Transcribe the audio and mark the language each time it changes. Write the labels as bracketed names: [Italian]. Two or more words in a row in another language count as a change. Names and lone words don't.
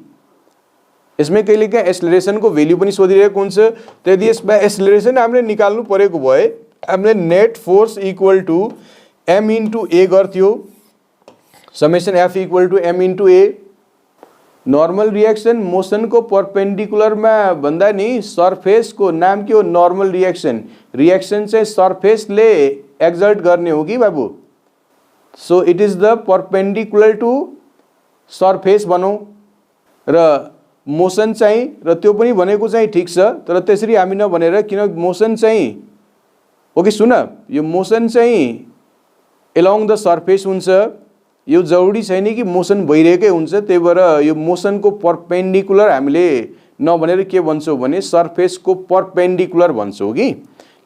[Nepali] यसमै कहिलेकाहीँ एक्सेलरेसनको भ्यालु पनि सोधिरहेको हुन्छ. त यदि यसमा एक्सेलरेसन हामीले निकाल्नु परेको भए हामीले [English] net force equal to m into a [Nepali] गर्थ्यो. [English] summation F equal to m into a. normal reaction [Nepali] मोसन को परपेंडिकुलर में भन्दा नि सरफेस को नाम के हो [English] normal reaction. [Nepali] रिएक्सन चाहिँ सरफेस ले एक्सर्ट गर्ने हो कि बाबू. [English] so it is the perpendicular to surface [Nepali] भनौं र मोसन चाहिँ र त्यो पनि भनेको चाहिँ ठीक छ. तर त्यसरी हामी नभनेर किन मोसन चाहिँ ओके सुन यो मोसन चाहिँ [English] along the surface [Nepali] हुन्छ. यो जरुरी छैन कि मोसन भइरहेकै हुन्छ. त्यही भएर यो मोसन को परपेंडिकुलर हामीले नभनेर के भन्छौं भने सरफेस को परपेंडिकुलर भन्छौं कि.